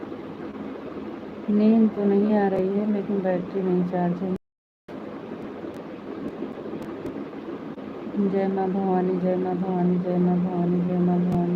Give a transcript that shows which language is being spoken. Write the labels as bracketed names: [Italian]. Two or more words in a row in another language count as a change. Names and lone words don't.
[Hindi] नींद तो नहीं आ रही है, लेकिन बैटरी नहीं चार्ज है। जय माँ भवानी, जय माँ भवानी, जय माँ भवानी, जय माँ भवानी।